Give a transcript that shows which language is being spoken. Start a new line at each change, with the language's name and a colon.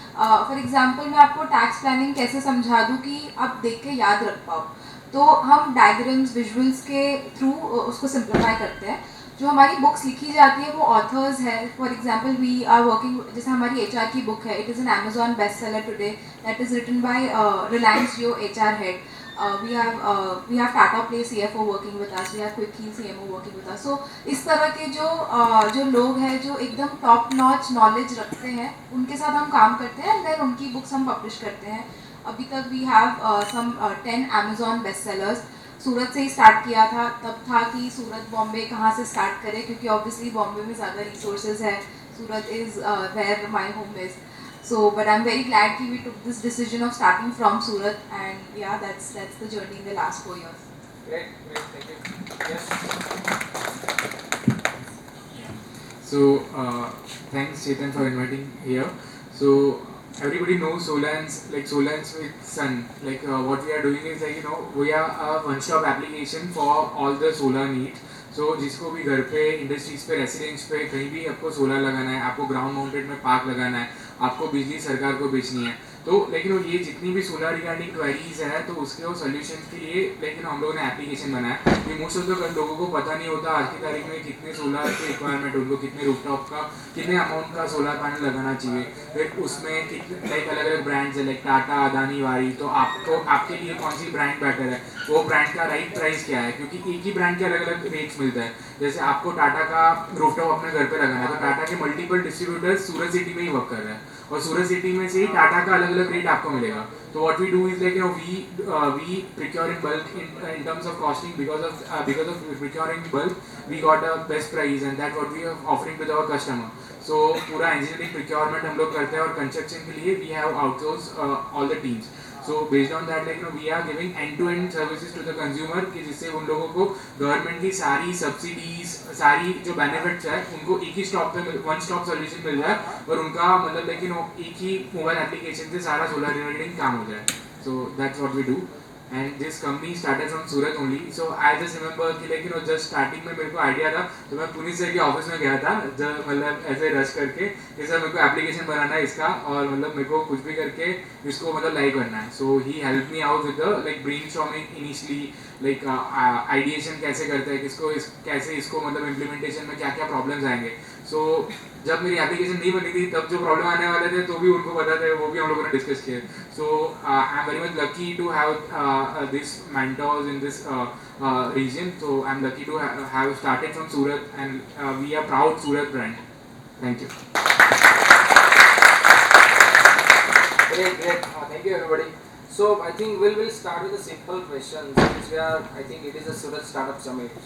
Hindi: For example मैं आपको tax planning कैसे समझा दूँ कि आप देख के याद रख पाओ. तो हम डायग्राम्स, विजुअल्स के थ्रू उसको सिंप्लीफाई करते हैं. जो हमारी बुक्स लिखी जाती है वो ऑथर्स है.
English: for example we are working,
Hindi: जैसे हमारी HR की बुक है,
English: It is an Amazon best seller today that is written by Reliance Jio HR head. We have Tata Play CFO working with us. We have Quick Heal CMO working with us.
Hindi: So इस तरह के जो लोग हैं जो एकदम top notch knowledge रखते हैं, उनके साथ हम काम करते हैं, एंड देन उनकी बुक्स हम पब्लिश करते हैं. अभी तक
English: We have some 10 Amazon best sellers.
Hindi: सूरत से ही स्टार्ट किया था. तब था कि सूरत बॉम्बे कहाँ से स्टार्ट करें, क्योंकि ऑब्वियसली बॉम्बे में ज़्यादा रिसोर्सेज है.
English: Surat is where my home is. So, but I'm very glad that we took this decision of starting from Surat, and yeah, that's the journey in the last 4 years. Great, thank you. Yes. So, thanks Chetan for inviting here. So, everybody knows Solans with Sun. What we are doing is we are a one-stop application for all the solar needs.
Hindi: So जिसको भी घर पे, industries पे, residence पे कहीं भी आपको solar लगाना है, आपको ग्राउंड माउंटेड में पार्क लगाना है, आपको बिजली सरकार को बेचनी है, तो लेकिन ये जितनी भी सोलर रिगार्डिंग क्वेरीज है तो उसके वो सोल्यूशन के लिए हम लोगों ने एप्लीकेशन बनाया. ये मोस्ट ऑफ द लोगों को पता नहीं होता आज की तारीख में कितने सोलर के रिक्वायरमेंट, उनको कितने रूफटॉप का, कितने अमाउंट का सोलर पैनल लगाना चाहिए, फिर उसमें कितने अलग अलग ब्रांड्स है, टाटा, अदानी, वारी. तो आपको आपके लिए कौन सी ब्रांड बेटर है, वो ब्रांड का राइट प्राइस क्या है, क्योंकि एक ही ब्रांड के अलग अलग रेट्स मिलता है. जैसे आपको टाटा का रूफटॉप अपने घर पे लगाना है, तो टाटा के मल्टीपल डिस्ट्रीब्यूटर्स सूरत सिटी में ही वर्क कर रहे हैं, और सूरत सिटी में से ही टाटा का अलग अलग रेट आपको मिलेगा.
English: तो what we do is we procure in bulk in terms of costing. Because of procuring in bulk we got a best price, and that what we are offering with our customer. So
Hindi: पूरा engineering procurement हम लोग करते हैं, और construction के लिए
English: we have outsourced all the teams. So based on that we are giving end-to-end services to the consumer,
Hindi: कि जिससे उन लोगों को गवर्नमेंट की सारी सब्सिडीज, सारी जो बेनिफिट्स है उनको एक ही स्टॉप पे वन स्टॉप सोल्यूशन मिल जाए, और उनका मतलब एक ही मोबाइल एप्लीकेशन से सारा सोलर रिलेटेड काम हो जाए.
English: So that's what we do. And this company started from Surat only.
Hindi: So I just remember कि just starting में मेरे को आइडिया था, तो मैं पुनीत सर के ऑफिस में गया था, मतलब ऐसे रश करके कि सर मेरे को एप्लीकेशन बनाना है इसका, और मतलब मेरे को कुछ भी करके इसको मतलब लाइव करना है.
English: so he help me out with the brainstorming initially,
Hindi: ideation कैसे करते हैं, कैसे इसको मतलब इम्प्लीमेंटेशन में क्या क्या प्रॉब्लम्स आएंगे. सो जब मेरी एप्लीकेशन नहीं बनी थी तब जो प्रॉब्लम आने वाले थे तो भी उनको पता थे, वो भी हम लोगों ने डिस्कस किए.
English: So I am very much lucky to have this mentors in this region. So I'm lucky to have started from Surat, and we are proud Surat brand. Thank you. Great, great. Thank you, everybody. So I think we'll start with a simple question. Since we are, I think it is a Surat Startup Summit.